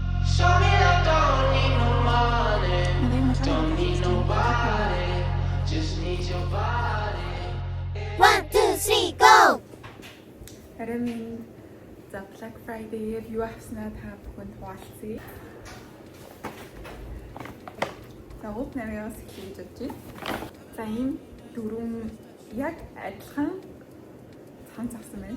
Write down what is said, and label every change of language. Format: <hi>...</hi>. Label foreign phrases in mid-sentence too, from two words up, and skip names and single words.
<en>Show me love, don't need no money. Don't need nobody. Just need your body. 1, 2, 3, go!</en> <mn>Харин за Black Friday-ээр юу авснаа та бүхэнд хуваалцъя. За уг нарийнаас эхлэж бодож байна. За энэ дөрвөн яг адилхан цанц авсан байна.</mn>